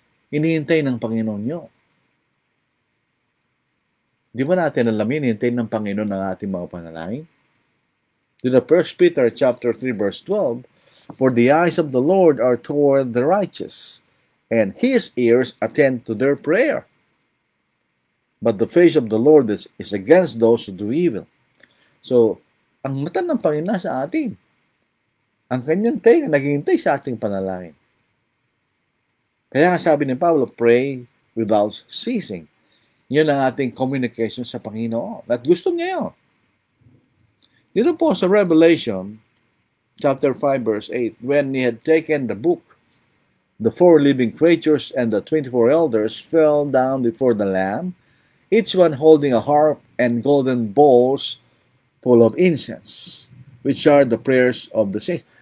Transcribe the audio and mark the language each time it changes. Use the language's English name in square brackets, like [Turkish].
[Filipino] Hinihintay ng Panginoon nyo. Di ba natin alam yun, hinihintay ng Panginoon ang ating mga panalangin? [English] To the 1 Peter chapter 3 verse 12, for the eyes of the Lord are toward the righteous, and His ears attend to their prayer. But the face of the Lord is against those who do evil. [Filipino] So, ang mata ng Panginoon sa atin. Ang kanyang tenga naghihintay sa ating panalangin. Kaya nga sabi ni Pablo, [English] pray without ceasing. [Filipino] Yun ang ating communication sa Panginoon. At gusto niya yun. Dito po sa [English] Revelation, chapter 5, verse 8, when he had taken the book, the 4 living creatures and the 24 elders fell down before the Lamb, each one holding a harp and golden bowls full of incense, which are the prayers of the saints.